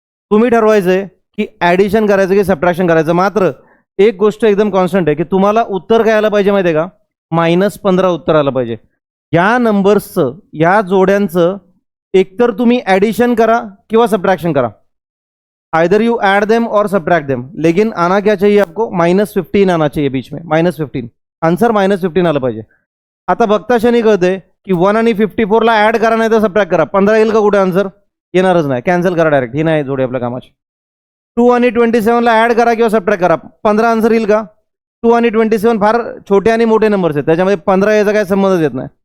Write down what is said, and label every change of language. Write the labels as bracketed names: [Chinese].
[Marathi] तुम्ही ठरवायचं आहे की ॲडिशन करायचं की सबट्रॅक्शन करायचं. मात्र एक गोष्ट एकदम कॉन्स्टंट आहे की तुम्हाला उत्तर काय आलं पाहिजे माहिती आहे का, -15 उत्तर आलं पाहिजे. या नंबर्सचं, या जोड्यांचं एकतर तुम्ही ॲडिशन करा किंवा सबट्रॅक्शन करा. [English] either you add them [Hindi] और सब्ट्रैक्ट देम, लेकिन आना क्या चाहिए आपको, -15 आना चाहिए बीच में, -15. [Marathi] आन्सर -15 आलं पाहिजे. आता बघता क्षणी कळते की 1 आणि 54ला ॲड करा नाही तर सबट्रॅक्ट करा. 15 येईल का कुठे आन्सर? येणारच नाही. कॅन्सल करा डायरेक्ट, ही नाही जोडी आपल्या कामाची. 2 आणि 27ला ॲड करा किंवा सबट्रॅक्ट करा, 15 आन्सर येईल का? 2 आणि 27 फार छोटे आणि मोठे नंबर्स आहेत, त्याच्यामध्ये 15 याचा काय संबंधच येत नाही.